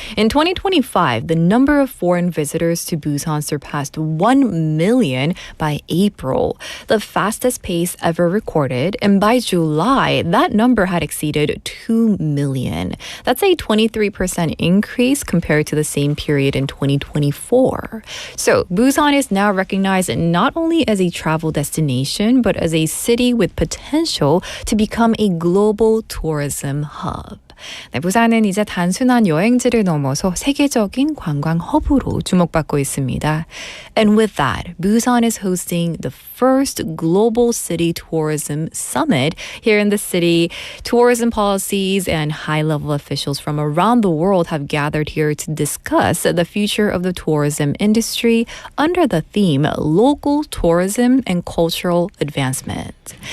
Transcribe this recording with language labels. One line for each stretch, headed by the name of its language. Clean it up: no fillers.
English: In 2025, the number of foreign visitors to Busan surpassed 1 million by April, the fastest pace ever recorded, and by July, that number had exceeded 2 million. That's a 23% increase compared to the same period in 2024. So, Busan is now recognized not only as a travel destination, but as a city with potential to become a global tourism hub.
Korean: 네, 부산은 이제 단순한 여행지를 넘어서 세계적인 관광 허브로 주목받고 있습니다.
English: And with that, Busan is hosting the first global city tourism summit here in the city. Tourism policies and high-level officials from around the world have gathered here to discuss the future of the tourism industry under the theme Local Tourism and Cultural Advancement.